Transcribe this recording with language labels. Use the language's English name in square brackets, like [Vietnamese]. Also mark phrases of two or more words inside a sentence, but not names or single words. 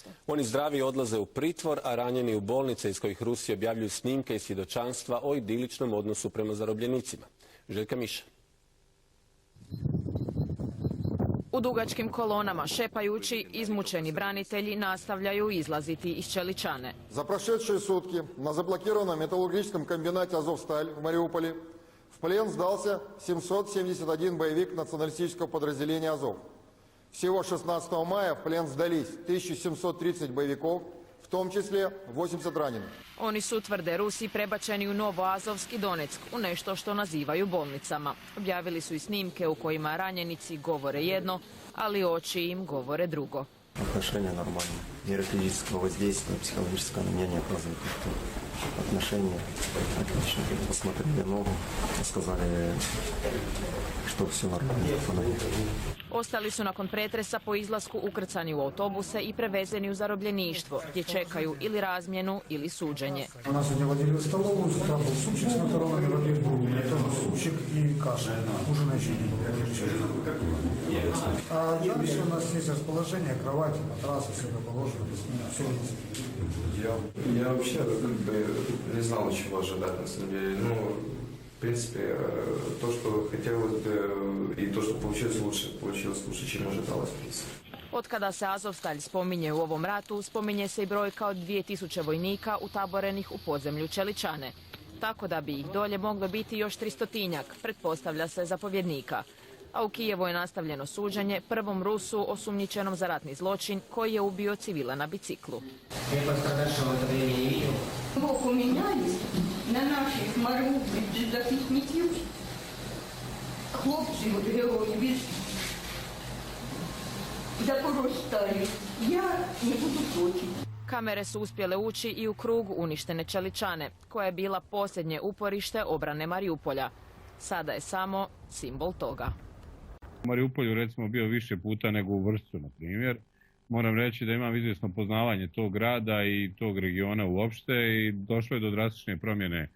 [Croatian] Oni zdravi odlaze u pritvor, a ranjeni u bolnice iz kojih Rusi objavljuju snimke i svjedočanstva o idiličnom odnosu prema zarobljenicima. Željka Miša. U dugačkim kolonama šepajući, izmučeni branitelji nastavljaju izlaziti iz Čeličane. [Russian] За прошедшие сутки на заблокированном металлургическом комбинате «Азовсталь» в Мариуполе в плен сдался 771 боевик националистического подразделения «Азов». Всего 16 мая в плен сдались 1730 боевиков, в том числе 80 раненых. [Croatian] Oni su, tvrde Rusi, prebačeni u Novoazovski Donetsk, u nešto što nazivaju bolnicama. Objavili su i snimke u kojima ranjenici govore jedno, ali oči im govore drugo. [Russian] Отношения нормальные. Меры физического воздействия, психологического на меня не оказывают никто. Отношения отличные. Посмотрели ногу, сказали, что все нормально. [Croatian] Ostali su nakon pretresa po izlasku ukrcani u autobuse i prevezeni u zarobljeništvo, gdje čekaju ili razmjenu ili suđenje. [Russian] Нас сегодня водили в столовую, там был супчик с макаронами, воды брудные, это супчик и каша. Ужина еще не было. А дальше у нас есть расположение, кровати, матрасы, все это положено, все есть. Я вообще как бы не знал, чего ожидать, на самом деле. Ну, в принципе, то, что хотелось бы, и то, что получилось лучше, чем ожидалось, в принципе. [Croatian] Od kada se Azovstalj spominje u ovom ratu, spominje se i brojka od 2000 vojnika utaborenih u podzemlju Čeličane. Tako da bi ih dolje moglo biti još 300-tinjak, pretpostavlja se zapovjednika. A u Kijevu je nastavljeno suđenje prvom Rusu osumnjičenom za ratni zločin koji je ubio civila na biciklu. [Ukrainian] На наших маленьких захисників хлопців героїв Запорожсталі. Я не буду проти. [Croatian] Kamere su uspjele ući i u krug uništene čeličane, koja je bila posljednje uporište obrane Mariupolja. Sada je samo simbol toga. [Serbian] U Mariupolju recimo bio više puta nego u Vršcu, na primjer. Moram reći da imam izvjesno poznavanje tog grada i tog regiona uopšte i došlo je do drastične promjene.